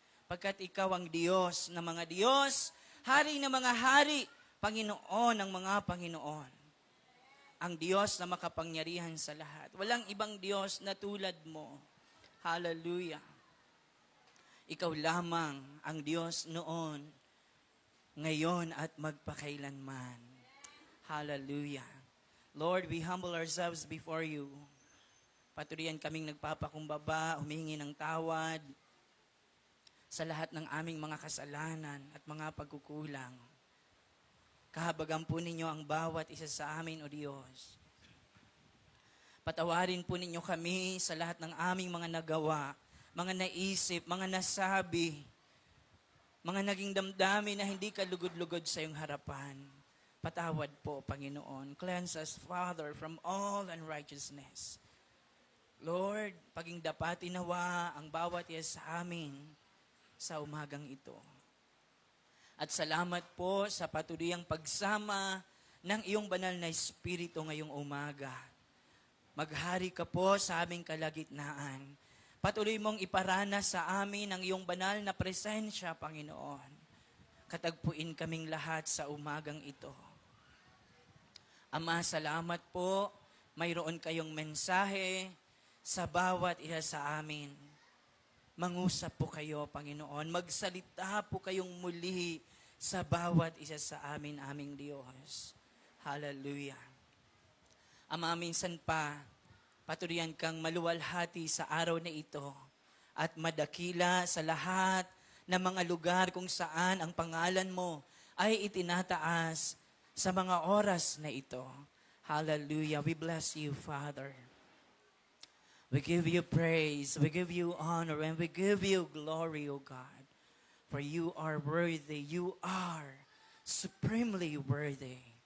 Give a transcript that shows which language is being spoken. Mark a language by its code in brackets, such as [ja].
[tl] Pagkat ikaw ang Diyos ng mga Diyos, Hari ng mga hari, Panginoon ng mga Panginoon. Ang Diyos na makapangyarihan sa lahat. Walang ibang Diyos na tulad mo. Hallelujah. Ikaw lamang ang Diyos noon, ngayon at magpakailanman. Hallelujah. [en] Lord, we humble ourselves before you. [tl] Paturian kaming nagpapakumbaba, humingi ng tawad, sa lahat ng aming mga kasalanan at mga pagkukulang. Kahabagan po ninyo ang bawat isa sa amin, O Diyos. Patawarin po ninyo kami sa lahat ng aming mga nagawa, mga naisip, mga nasabi, mga naging damdamin na hindi ka lugod-lugod sa iyong harapan. Patawad po, Panginoon. [en] Cleanse us, Father, from all unrighteousness. [tl] Lord, paging dapat inawa ang bawat isa sa amin sa umagang ito. At salamat po sa patuluyang pagsama ng iyong banal na Espiritu ngayong umaga. Maghari ka po sa aming kalagitnaan. Patuloy mong iparanas sa amin ang iyong banal na presensya, Panginoon. Katagpuin kaming lahat sa umagang ito. Ama, salamat po. Mayroon kayong mensahe sa bawat isa sa amin. Mangusap po kayo, Panginoon. Magsalita po kayong muli sa bawat isa sa amin, aming Diyos. Hallelujah. Ama, minsan pa, patuloyan kang maluwalhati sa araw na ito at madakila sa lahat ng mga lugar kung saan ang pangalan mo ay itinataas sa mga oras na ito. [en] Hallelujah. We bless you, Father. We give you praise, we give you honor, and we give you glory, O God. For you are worthy, you are supremely worthy.